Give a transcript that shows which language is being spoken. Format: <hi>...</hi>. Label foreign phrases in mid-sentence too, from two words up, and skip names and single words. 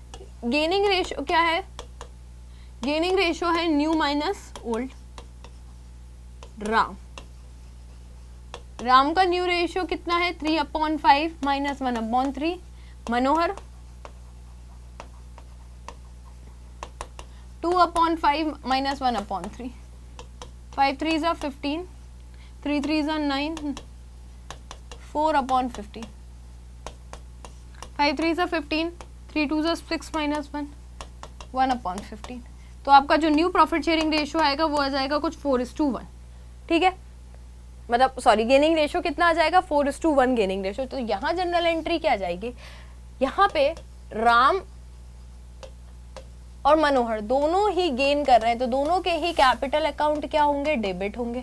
<en>gaining ratio</en> <hi>क्या है,</hi> <en>gaining ratio</en> <hi>है</hi> <en>new minus old.</en> <hi>राम का</hi> <en>new ratio</en> <hi>कितना है, 3/5 माइनस 1/3। मनोहर 2/5 माइनस 1/3।</hi> <en>5 3s are 15, 3 3s are 9, 4/15। 5 3s are 15, 3 2s are 6 minus 1, 1/15।</en> <hi>तो आपका जो</hi> <en>new profit sharing ratio</en> <hi>आएगा वो आ जाएगा कुछ 4:1, ठीक है। मतलब सॉरी,</hi> <en>gaining ratio</en> <hi>कितना आ जाएगा, 4:1</hi> <en>gaining ratio.</en> <hi>तो यहाँ</hi> <en>general entry</en> <hi>क्या जाएगी, यहाँ पे राम और मनोहर दोनों ही गेन कर रहे हैं तो दोनों के ही</hi> <en>capital account</en> <hi>क्या होंगे, डेबिट होंगे।</hi>